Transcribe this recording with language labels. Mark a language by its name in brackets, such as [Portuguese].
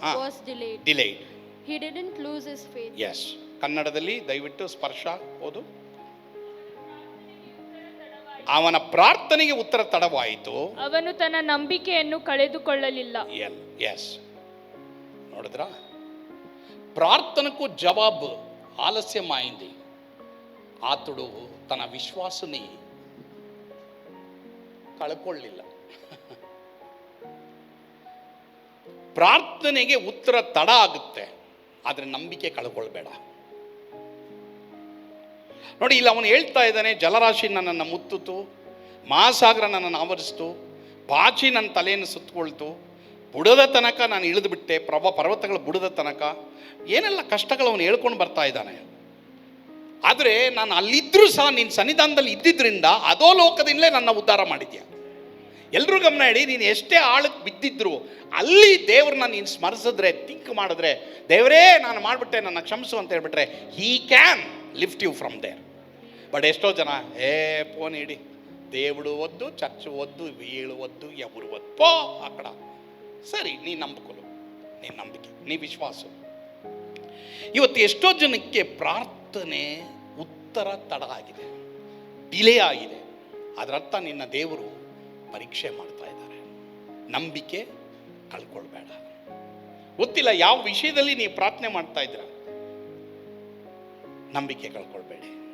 [English] was delayed. He didn't lose his faith. [Kannada] Yes. ಕನ್ನಡದಲ್ಲಿ ದಯವಿಟ್ಟು ಸ್ಪರ್ಶ ಓದು. ಅವನ ಪ್ರಾರ್ಥನೆಗೆ ಉತ್ತರ ತಡವಾಯಿತು, ಅವನು ತನ್ನ ನಂಬಿಕೆಯನ್ನು ಕಳೆದುಕೊಳ್ಳಲಿಲ್ಲ. ಎಸ್, ನೋಡಿದ್ರ? [Telugu] ప్రార్థనకు జవాబు ఆలస్యమైంది, అతడు తన విశ్వాసాన్ని కళಕೊಳ್ಳಿಲ್ಲ. [Kannada] ಪ್ರಾರ್ಥನೆಗೆ ಉತ್ತರ ತಡ ಆಗುತ್ತೆ, ಆದರೆ ನಂಬಿಕೆ ಕಳ್ಕೊಳ್ಬೇಡ. ನೋಡಿ, ಇಲ್ಲಿ ಅವನು ಹೇಳ್ತಾ ಇದ್ದಾನೆ, ಜಲರಾಶಿ ನನ್ನನ್ನು ಮುತ್ತಿತು, ಮಹಾಸಾಗರ ನನ್ನನ್ನು ಆವರಿಸಿತು, ಪಾಚಿ ನನ್ನ ತಲೆಯನ್ನು ಸುತ್ತಕೊಳ್ತು, ಬುಡದ ತನಕ ನಾನು ಇಳಿದು ಬಿಟ್ಟೆ, ಪರ್ವತಗಳ ಬುಡದ ತನಕ. ಏನೆಲ್ಲ ಕಷ್ಟಗಳು ಅವನು ಹೇಳ್ಕೊಂಡು ಬರ್ತಾ ಇದ್ದಾನೆ. ಆದರೆ ನಾನು ಅಲ್ಲಿದ್ದರೂ ಸಹ ನಿನ್ನ ಸನ್ನಿಧಾನದಲ್ಲಿ ಇದ್ದಿದ್ದರಿಂದ ಅಧೋಲೋಕದಿಂದಲೇ ನನ್ನ ಉದ್ಧಾರ ಮಾಡಿದ್ಯಾ. ಎಲ್ಲರೂ ಗಮನ ಇಡಿ, ನೀನು ಎಷ್ಟೇ ಆಳಕ್ಕೆ ಬಿದ್ದಿದ್ರು ಅಲ್ಲಿ ದೇವ್ರನ್ನ ನೀನು ಸ್ಮರಿಸಿದ್ರೆ, ಥಿಂಕ್ ಮಾಡಿದ್ರೆ, ದೇವರೇ ನಾನು ಮಾಡಿಬಿಟ್ಟೆ, ನನ್ನ ಕ್ಷಮಿಸು ಅಂತ ಹೇಳ್ಬಿಟ್ರೆ, [English] He can lift you from there. [Kannada] But ಎಷ್ಟೋ ಜನ ಫೋನ್ ಇಡಿ, [Telugu] దేవుడు వద్దు, చర్చ్ వద్దు, వీళ్ళు వద్దు, ఎవరు వద్దు, పో అక్కడ. [Kannada] ಸರಿ, ನೀ ನಂಬಿಕೊಳ್ಳು, ನೀ ನಂಬಿಕೆ, ನೀ ವಿಶ್ವಾಸ. ಇವತ್ತು ಎಷ್ಟೋ ಜನಕ್ಕೆ ಪ್ರಾರ್ಥನೆ ಉತ್ತರ ತಡ ಆಗಿದೆ, ಡಿಲೇ ಆಗಿದೆ. ಅದರರ್ಥ ನಿನ್ನ ದೇವರು ಪರೀಕ್ಷೆ ಮಾಡ್ತಾ ಇದ್ದಾರೆ. ನಂಬಿಕೆ ಕಳ್ಕೊಳ್ಬೇಡ. ಗೊತ್ತಿಲ್ಲ ಯಾವ ವಿಷಯದಲ್ಲಿ ನೀವು ಪ್ರಾರ್ಥನೆ ಮಾಡ್ತಾ ಇದ್ದೀರ, ನಂಬಿಕೆ ಕಳ್ಕೊಳ್ಬೇಡಿ.